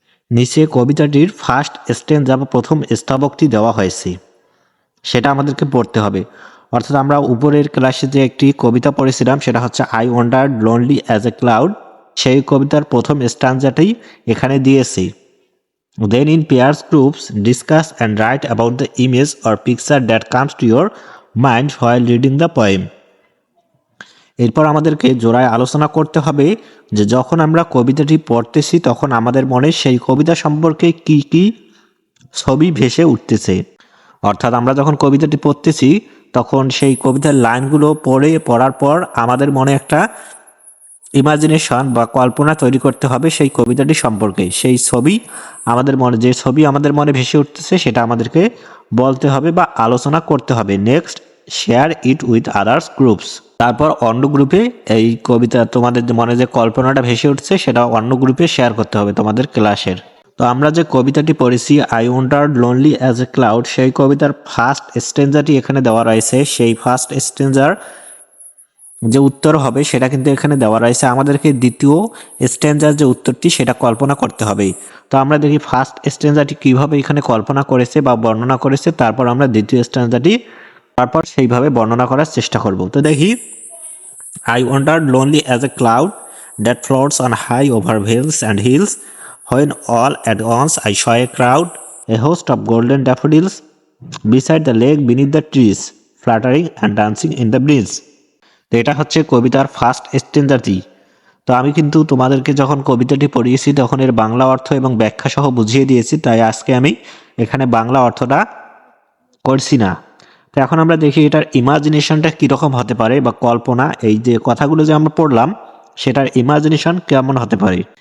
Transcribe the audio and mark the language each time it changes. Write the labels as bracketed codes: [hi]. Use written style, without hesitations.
[bn] নিচে কবিতাটির ফার্স্ট স্ট্যান্জা বা প্রথম স্তবকটি দেওয়া হয়েছে, সেটা আমাদেরকে পড়তে হবে। অর্থাৎ আমরা উপরের ক্লাসে যে একটি কবিতা পড়েছিলাম সেটা হচ্ছে I wandered lonely as a cloud, সেই কবিতার প্রথম স্ট্যান্জাটাই এখানে দিয়েছি। [en] Then in pairs groups discuss and write about the image or picture that comes to your mind while reading the poem. [bn] এরপর আমাদেরকে জোড়ায় আলোচনা করতে হবে যে যখন আমরা কবিতাটি পড়তেছি তখন আমাদের মনে সেই কবিতা সম্পর্কে কি কি ছবি ভেসে উঠতেছে। অর্থাৎ আমরা যখন কবিতাটি পড়তেছি তখন সেই কবিতার লাইনগুলো পড়ার পর আমাদের মনে একটা ইমাজিনেশন বা কল্পনা তৈরি করতে হবে সেই কবিতাটি সম্পর্কে। সেই ছবি যে ছবি আমাদের মনে ভেসে উঠতেছে সেটা আমাদেরকে বলতে হবে বা আলোচনা করতে হবে। [en] Next, share it with others groups. [bn] তারপর অন্য গ্রুপে এই কবিতা তোমাদের মনে যে কল্পনাটা ভেসে উঠছে সেটা অন্য গ্রুপে শেয়ার করতে হবে তোমাদের ক্লাসের। তো আমরা যে কবিতাটি পড়েছি I wandered lonely as a cloud, সেই কবিতার ফার্স্ট স্ট্যান্জাটি এখানে দেওয়া রয়েছে। সেই ফার্স্ট স্ট্যান্জার যে উত্তর হবে সেটা কিন্তু এখানে দেওয়া রয়েছে। আমাদেরকে দ্বিতীয় স্ট্যান্জার যে উত্তরটি সেটা কল্পনা করতে হবে। তো আমরা দেখি ফার্স্ট স্ট্যান্জারটি কিভাবে এখানে কল্পনা করেছে বা বর্ণনা করেছে, তারপর আমরা দ্বিতীয় স্ট্যান্জারটি সেইভাবে বর্ণনা করার চেষ্টা করব। তো দেখি, [en] I wandered lonely as a cloud that floats on high over vales and hills, when all at once I saw a crowd, a host of golden daffodils, beside the lake beneath the trees, fluttering and dancing in the breeze. [bn] তো এটা হচ্ছে কবিতার first স্ট্যান্জাটি। তো আমি কিন্তু তোমাদেরকে যখন কবিতাটি পড়িয়েছি তখন এর বাংলা অর্থ এবং ব্যাখ্যা সহ বুঝিয়ে দিয়েছি, তাই আজকে আমি এখানে বাংলা অর্থটা করছি না। তো এখন আমরা দেখি এটার ইমাজিনেশনটা কীরকম হতে পারে বা কল্পনা, এই যে কথাগুলো যে আমরা পড়লাম সেটার ইমাজিনেশন কেমন হতে পারে।